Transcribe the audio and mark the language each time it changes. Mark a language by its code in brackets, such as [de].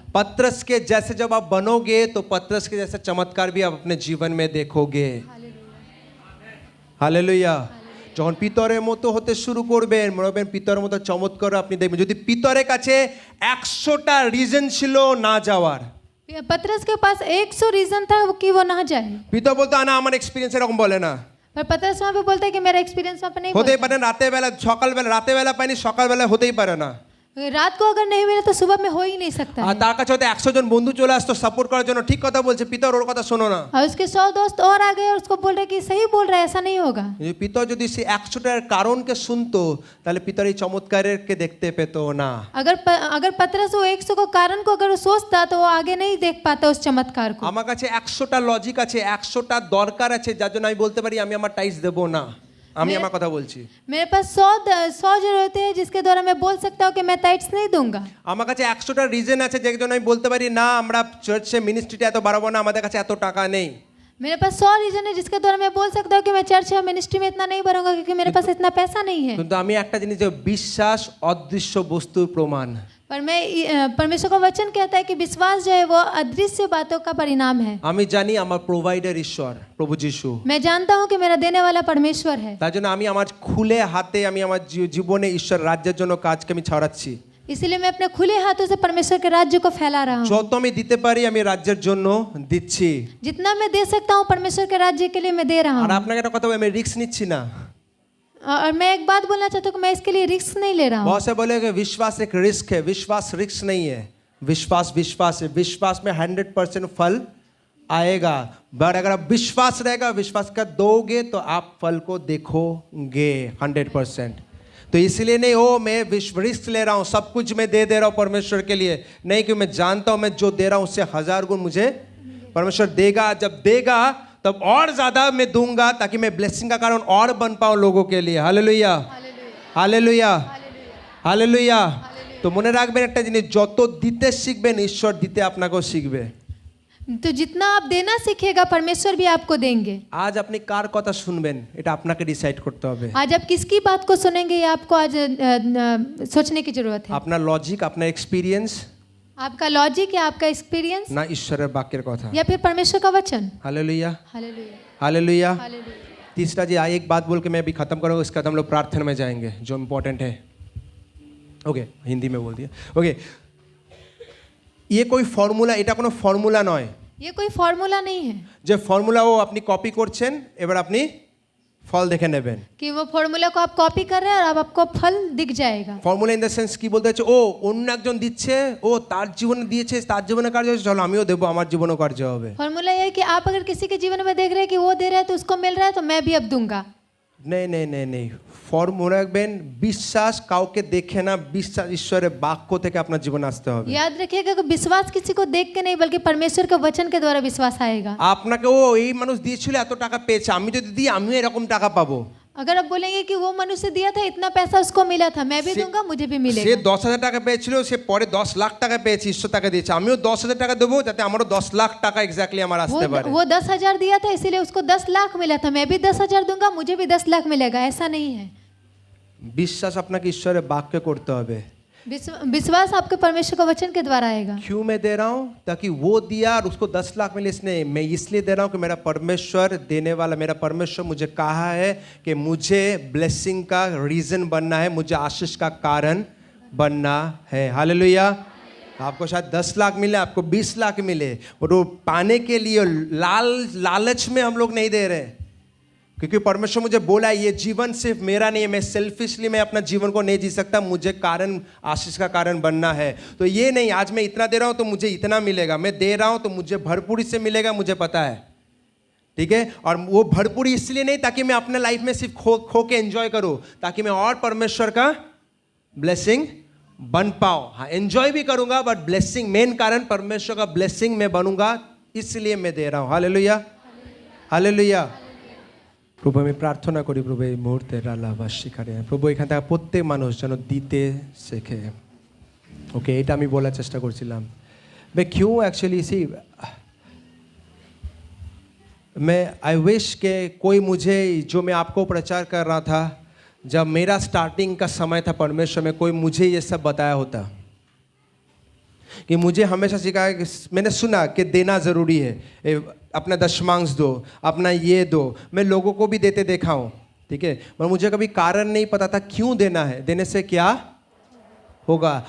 [hi] पतरस के जैसे जब आप बनोगे तो पतरस के जैसे चमत्कार भी आप अपने जीवन में देखोगे। हालेलुया। [bn] যখন পিতরের মতো হতে শুরু করবেন, মনে রাখবেন পিতরের মতো চমৎকার আপনি দেখবেন। যদি পিতরের কাছে 100টা রিজন ছিল না যাওয়ার, [hi] पतरस के पास 100 रीजन था कि वो ना जाए, [bn] পিতর বলতো না আমার এক্সপিরিয়েন্স এরকম বলে না, [hi] पर पतरस वहाँ पे बोलता है कि मेरा एक्सपीरियंस वहाँ पे नहीं [bn] হতেই [hi] बोलता। [bn] পারে রাতে বেলা, সকালবেলা, রাতে বেলা পাইনি সকালবেলা হতেই পারে না। [hi] रात को अगर नहीं मिले तो सुबह में हो ही नहीं सकता [bn] আর [hi] है। [bn] তার কাছে হয়তো 100 জন বন্ধু চলে আসতো সাপোর্ট করার জন্য, ঠিক কথা বলছে, পিতর ওর কথা শোনো না। [hi] और उसके 100 दोस्त और आ गए और उसको बोल रहे कि सही बोल रहा है, ऐसा नहीं होगा। [bn] পিতর যদি সে 100টার কারণকে শুনতো তাহলে পিতর এই চমৎকারকে দেখতে পেতো না। [hi] अगर पतरस वो 100 को कारण को अगर वो सोचता तो वो आगे नहीं देख पाता उस चमत्कार को। [bn] আমার কাছে 100টা লজিক আছে, 100টা দরকার আছে, যার জন্য আমি বলতে পারি আমি আমার টাইস দেবো না। আমি আমার কথা বলছি। [hi] मेरे पास 100 जरूरतें हैं जिसके द्वारा मैं बोल सकता हूँ कि मैं टाइट्स नहीं दूंगा। [bn] আমার কাছে 100টা রিজন আছে যার জন্য আমি বলতে পারি না আমরা চার্চে মিনিস্ট্রিটা এত বাড়াবো না, আমাদের কাছে এত টাকা নেই। [hi] मेरे पास 100 रीजन है जिसके द्वारा मैं बोल सकता हूँ कि मैं चर्च या मिनिस्ट्री में इतना नहीं बढ़ूंगा क्योंकि मेरे पास इतना पैसा नहीं है। [bn] কিন্তু আমি একটা জিনিস যে বিশ্বাস অদৃশ্য বস্তুর প্রমাণ। [hi] पर मैं परमेश्वर का वचन कहता है कि विश्वास जो है वो अदृश्य बातों का परिणाम है। [bn] আমি জানি আমার প্রোভাইডার ঈশ্বর প্রভু যিশু, [hi] मैं जानता हूँ कि मेरा देने वाला परमेश्वर है, [bn] তার জন্য আমি আমার খুলে হাতে আমি আমার জীবনে ঈশ্বর রাজ্যের জন্য কাজকে আমি ছড়াচ্ছি। [hi] इसीलिए मैं अपने खुले हाथों से परमेश्वर के राज्य को फैला रहा हूँ। [bn] যত আমি দিতে পারি আমি রাজ্যের জন্য দিচ্ছি। [hi] जितना मैं दे सकता हूँ परमेश्वर के राज्य के लिए मैं दे रहा [bn] আর [hi] हूँ। [bn] আপনাকে একটা কথা বলি, আমি রিস্ক নিচ্ছি না। [hi] और मैं एक बात बोलना चाहता हूँ कि मैं इसके लिए रिस्क नहीं ले रहा हूँ। बहुत से बोले कि विश्वास एक रिस्क है, विश्वास रिस्क नहीं है, विश्वास विश्वास है। विश्वास में 100% फल आएगा, बट अगर आप विश्वास रहेगा, विश्वास का दोगे तो आप फल को देखोगे 100%। तो इसलिए नहीं ओ मैं रिस्क ले रहा हूँ, सब कुछ मैं दे रहा हूँ परमेश्वर के लिए, नहीं कि मैं जानता हूँ मैं जो दे रहा हूँ उससे 1000 गुण मुझे परमेश्वर देगा। जब देगा तब और ज़्यादा मैं दूंगा ताकि मैं ब्लेसिंग का कारण और बन पाऊँ लोगों के लिए। Hallelujah, hallelujah, hallelujah. [bn] तो মনে রাখবেন একটা জিনিস, যত দিতে শিখবেন ঈশ্বর দিতে আপনাকেও শিখবে। [hi] तो जितना आप देना सीखेगा परमेश्वर भी आपको देंगे। [bn] আজ আপনি কার কথা শুনবেন এটা আপনাকে ডিসাইড করতে হবে। [hi] आज आप किसकी बात को सुनेंगे ये आपको आज सोचने की जरूरत है। [bn] আপনার লজিক, আপনার এক্সপিরিয়েন্স, [hi] आपका लॉजिक या आपका एक्सपीरियंस [bn] না ঈশ্বরের বাক্যের কথা। [hi] या फिर परमेश्वर का वचन। Hallelujah, hallelujah, hallelujah. हालेलुया। तीसरा जी एक बात बोल के मैं अभी ख़त्म करूँगा, इसके बाद हम लोग प्रार्थना में जाएंगे जो इम्पोर्टेंट है। ओके, हिंदी में बोल दिया। ओके, ये कोई [bn] ফর্মুলা, এটা কোনো ফর্মুলা নয়। [hi] ये कोई फॉर्मूला नहीं है [bn] যে ফর্মুলা ও আপনি কপি করছেন, এবার আপনি ফল দেখে নেবেন। [hi] कि वो फॉर्मूला को आप कॉपी कर रहे हैं और अब आपको फल दिख जाएगा। [bn] ফর্মুলা ইন দ্য সেন্স কি বলতে হচ্ছে, ও অন্য একজন দিচ্ছে, ও তার জীবনে দিয়েছে, তার জীবনে কার্য হচ্ছে, চলো আমিও দেবো, আমার জীবনেও কার্য হবে। [hi] फॉर्मूला ये है कि आप अगर किसी के जीवन में देख रहे हैं कि वो दे रहा है तो उसको मिल रहा है तो मैं भी अब दूंगा। [bn] নেই নেই নেই নেই, ফর্মুলা রাখবেন, বিশ্বাস কাউকে দেখে না, বিশ্বাস ঈশ্বরের বাক্য থেকে আপনার জীবনে আসতে হবে। [hi] याद रखिएगा कि विश्वास किसी को देख के नहीं बल्कि परमेश्वर के वचन के द्वारा विश्वास आएगा। [bn] আপনাকে ও এই মানুষ দিয়েছিল এত টাকা পেয়েছে, আমি যদি দিই আমিও এরকম টাকা পাবো। [hi] अगर आप बोलेंगे कि वो मनुष्य दिया था इतना पैसा उसको मिला था, मैं भी दूंगा, मुझे भी [bn] সে [hi] मिलेगा। [bn] 10,000 টাকা পেয়েছিল, সে পরে 10 লাখ টাকা পেয়েছে, ঈশ্বর টাকা দিয়েছে, আমিও 10,000 টাকা দেবো যাতে আমারও 10 লাখ টাকা এক্স্যাক্টলি আমার আসতে পারে। [hi] वो 10,000 दिया था इसीलिए उसको 10 लाख मिला था, मैं भी 10,000 दूंगा, मुझे भी 10 लाख मिलेगा, ऐसा नहीं है। [bn] বিশ্বাস আপনাকে ঈশ্বরের বাক্যে করতে হবে। [hi] विश्वास आपके परमेश्वर के वचन के द्वारा आएगा। क्यों मैं दे रहा हूँ? ताकि वो दिया और उसको 10 लाख मिले, इसने मैं इसलिए दे रहा हूँ कि मेरा परमेश्वर देने वाला, मेरा परमेश्वर मुझे कहा है कि मुझे ब्लेसिंग का रीज़न बनना है, मुझे आशीष का कारण बनना है। हालेलुया। आपको शायद 10 लाख मिले, आपको 20 लाख मिले, और वो पाने के लिए लालच में हम लोग नहीं दे रहे, क्योंकि परमेश्वर मुझे बोला है ये जीवन सिर्फ मेरा नहीं है, मैं सेल्फिशली मैं अपना जीवन को नहीं जी सकता, मुझे कारण आशीष का कारण बनना है। तो ये नहीं आज मैं इतना दे रहा हूँ तो मुझे इतना मिलेगा, मैं दे रहा हूँ तो मुझे भरपूरी से मिलेगा, मुझे पता है, ठीक है। और वो भरपूरी इसलिए नहीं ताकि मैं अपने लाइफ में सिर्फ खो के एंजॉय करूँ, ताकि मैं और परमेश्वर का ब्लेसिंग बन पाऊँ। हाँ, एंजॉय भी करूँगा बट ब्लेसिंग, मेन कारण परमेश्वर का ब्लेसिंग मैं बनूंगा, इसलिए मैं दे रहा हूँ। Hallelujah, hallelujah. [bn] প্রভু আমি প্রার্থনা করি প্রভু এই মুহূর্তে রালাবাস শিখারে প্রভু এখান থেকে প্রত্যেক মানুষ যেন দিতে শেখে। ওকে, এটা আমি বলার চেষ্টা করছিলাম। [hi] मैं क्यों एक्चुअली इसी मैं [en] I wish [hi] के कोई मुझे जो मैं आपको प्रचार कर रहा था, जब मेरा स्टार्टिंग का समय था परमेश्वर में, कोई मुझे ये सब बताया होता कि मुझे हमेशा सिखाया कि मैंने सुना कि देना ज़रूरी है, अपना दशमांश दो, अपना ये दो, मैं लोगों को भी देते देखा हूँ, ठीक है, पर मुझे कभी कारण नहीं पता था क्यों देना है, देने से क्या होगा।